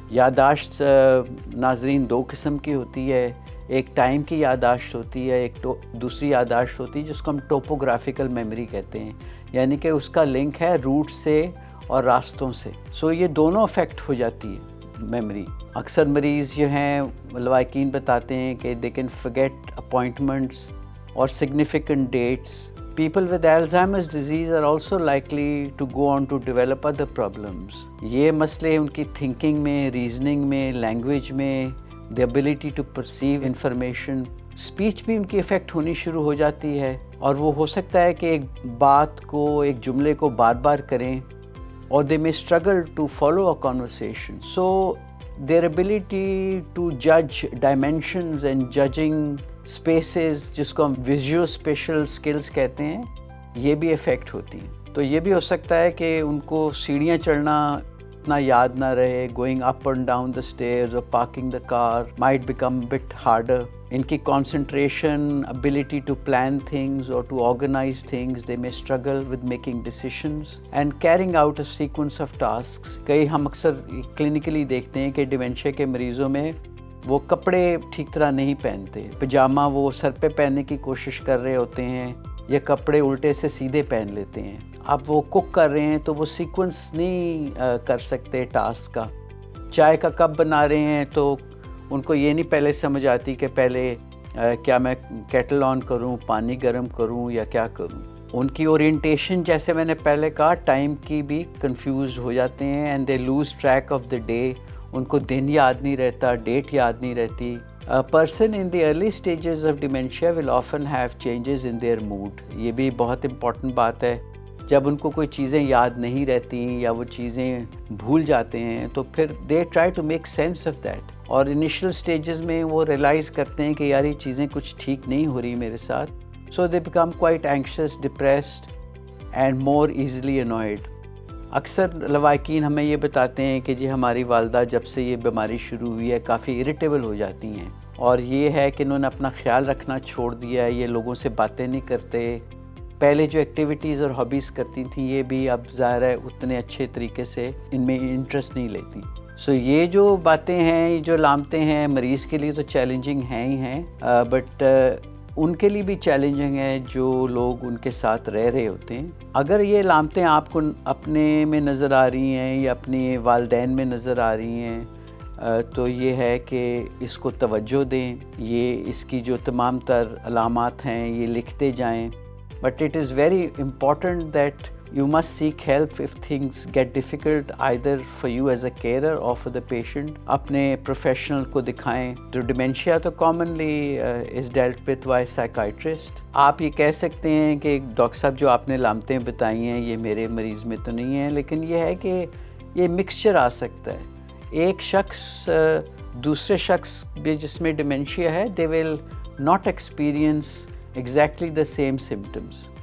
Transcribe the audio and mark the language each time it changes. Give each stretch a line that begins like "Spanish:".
Urdu: یادداشت ناظرین دو قسم کی ہوتی ہے، ایک ٹائم کی یادداشت ہوتی ہے، ایک دوسری یادداشت ہوتی ہے جس کو ہم ٹوپوگرافیکل میموری کہتے ہیں، یعنی کہ اس کا لنک ہے روٹ سے اور راستوں سے. سو یہ دونوں افیکٹ ہو جاتی ہے میموری. اکثر مریض جو ہیں لوائقین بتاتے ہیں کہ
English: they can forget appointments or significant dates. People with Alzheimer's disease are also likely to go on to develop other problems.
Urdu: یہ مسئلے ان کی thinking میں، reasoning میں، language میں،
English: the ability to perceive information،
Urdu: speech بھی ان کی افیکٹ ہونی شروع ہو جاتی ہے، اور وہ ہو سکتا ہے کہ ایک بات کو، ایک جملے کو بار بار کریں،
English: or they may struggle to follow a conversation. So their ability to judge dimensions and judging spaces،
Urdu: جس کو ہم
English: visual spatial skills
Urdu: کہتے ہیں، یہ بھی افیکٹ ہوتی ہیں. تو یہ بھی ہو سکتا ہے کہ ان کو سیڑھیاں چڑھنا اتنا یاد نہ رہے،
English: going up and down the stairs or parking the car might become a bit harder.
Urdu: ان کی
English: concentration, ability to plan things or to organize things, they may struggle with making decisions and carrying out a sequence of tasks.
Urdu: کئی ہم اکثر clinically دیکھتے ہیں کہ ڈیمینشیا کے مریضوں میں وہ کپڑے ٹھیک طرح نہیں پہنتے، پجامہ وہ سر پہ پہننے کی کوشش کر رہے ہوتے ہیں یا کپڑے الٹے سے سیدھے پہن لیتے ہیں. اب وہ کک کر رہے ہیں تو وہ سیکوینس نہیں کر سکتے ٹاسک کا. چائے کا کپ بنا رہے ہیں تو ان کو یہ نہیں پہلے سمجھ آتی کہ پہلے کیا میں کیٹل آن کروں، پانی گرم کروں یا کیا کروں. ان کی اورینٹیشن، جیسے میں نے پہلے کہا، ٹائم کی بھی کنفیوز ہو جاتے ہیں
English: And they lose track of the day.
Urdu: ان کو دن یاد نہیں رہتا، ڈیٹ یاد نہیں رہتی.
English: A person in the early stages of dementia will often have changes in their mood.
Urdu: یہ بھی بہت امپورٹنٹ بات ہے. جب ان کو کوئی چیزیں یاد نہیں رہتی یا وہ چیزیں بھول جاتے ہیں تو پھر
English: they try to make sense of that.
Urdu: اور انیشل سٹیجز میں وہ ریلائز کرتے ہیں کہ یار یہ چیزیں کچھ ٹھیک نہیں ہو رہی میرے ساتھ.
English: So they become quite anxious, depressed and more easily annoyed.
Urdu: اکثر لوائقین ہمیں یہ بتاتے ہیں کہ جی ہماری والدہ جب سے یہ بیماری شروع ہوئی ہے کافی اریٹیبل ہو جاتی ہیں، اور یہ ہے کہ انہوں نے اپنا خیال رکھنا چھوڑ دیا ہے، یہ لوگوں سے باتیں نہیں کرتے. پہلے جو ایکٹیویٹیز اور ہابیز کرتی تھیں یہ بھی اب ظاہر ہے اتنے اچھے طریقے سے ان میں انٹرسٹ نہیں لیتی. سو یہ جو باتیں ہیں، یہ جو علامتیں ہیں، مریض کے لیے تو چیلنجنگ ہیں ہی ہیں، بٹ ان کے لیے بھی چیلنجنگ ہے جو لوگ ان کے ساتھ رہ رہے ہوتے ہیں. اگر یہ علامتیں آپ کو اپنے میں نظر آ رہی ہیں یا اپنے والدین میں نظر آ رہی ہیں تو یہ ہے کہ اس کو توجہ دیں. یہ اس کی جو تمام تر علامات ہیں یہ لکھتے جائیں.
English: But it is very important that You must seek help if things get difficult, either for you as a carer or for the patient.
Urdu: اپنے professional کو دکھائیں.
English: تو dementia تو commonly is dealt with by psychiatrist.
Urdu: آپ یہ کہہ سکتے ہیں کہ ڈاکٹر صاحب جو آپ نے علامتیں بتائی ہیں یہ میرے مریض میں تو نہیں ہیں، لیکن یہ ہے کہ یہ مکسچر آ سکتا ہے. ایک شخص دوسرے شخص بھی جس میں ڈیمینشیا ہے
English: they will not experience exactly the same symptoms.